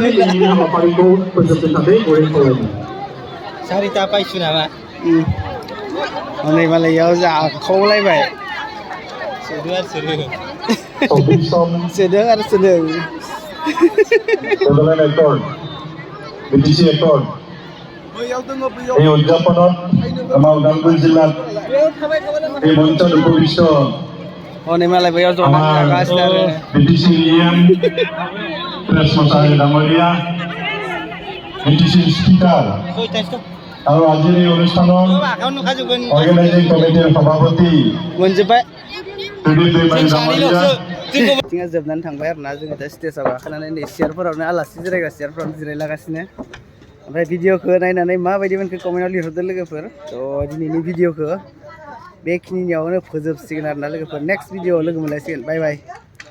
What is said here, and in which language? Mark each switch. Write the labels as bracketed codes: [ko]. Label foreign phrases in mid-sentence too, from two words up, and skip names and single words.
[brx] हाबाफारिखौ फोजोबनो थाखाय गुरै खावलायदों 4ता पाइछु नामा हनै मालाय इयाव जाखावलायबाय सोदों आरो सोदों [as] बड'लेण्ड एक्टर बिटिसि एक्टर এই উদযাপনত আমাৰ ওদালগুৰি জিলাত এই মঞ্চত উপবিষ্ট [brx] हनै मालाय बैयाव जना जागासिनो आरो [as] बिटिसि इएम प्रेस मसाहारि डाङरिया बिटिसि स्पिकार আৰু আজিৰ এই অনুষ্ঠানৰ [en] organizing committee [as] সভাপতি [brx] मोनजोब्बाय [as] সুদীপ दैমাৰী ডাঙৰীয়া [brx] जोंहा जोबनानै थांबाय आरोना जोङो दा स्टेजाव गाखोनानै नै सियारफोरावनो आलासि जिरायग्रा सियारफोरावनो जिरायलागासिनो ओमफ्राय भिडिअखौ नायनानै माबायदि मोनखो कमेन्टआव लिरहरदो लोगोफोर थ' दिनैनि भिडिअखौ बेखिनियावनो फोजोबसिगोन आरोना लोगोफोर नेक्स्ट भिडिअआव लोगो मोनलायसिगोन [en] bye bye